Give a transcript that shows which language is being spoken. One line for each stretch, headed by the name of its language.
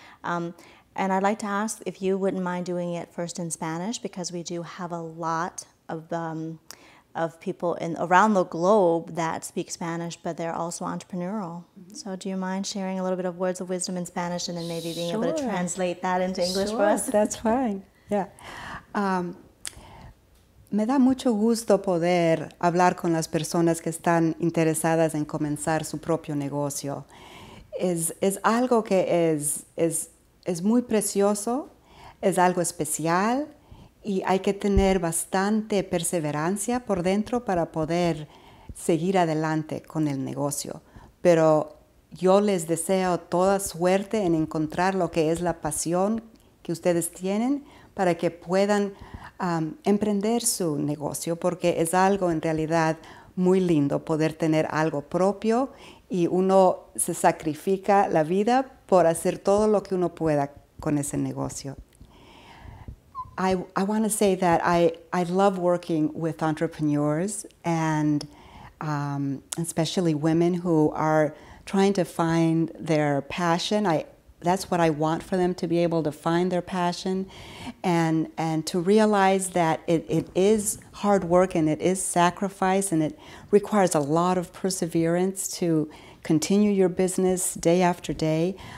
English: And I'd like to ask if you wouldn't mind doing it first in Spanish, because we do have a lot of people around the globe that speak Spanish, but they're also entrepreneurial. So do you mind sharing a little bit of words of wisdom in Spanish, and then maybe being able to translate that into English for us? That's fine. Yeah.
Spanish: Me da mucho gusto poder hablar con las personas que están interesadas en comenzar su propio negocio. Es algo que es muy precioso, es algo especial, y hay que tener bastante perseverancia por dentro para poder seguir adelante con el negocio. Pero yo les deseo toda suerte en encontrar lo que es la pasión que ustedes tienen para que puedan emprender su negocio, porque es algo en realidad muy lindo poder tener algo propio, y uno se sacrifica la vida por hacer todo lo que uno pueda con ese negocio.
English: I want to say that I love working with entrepreneurs, and especially women who are trying to find their passion. That's what I want for them, to be able to find their passion, and to realize that it is hard work, and it is sacrifice, and it requires a lot of perseverance to continue your business day after day.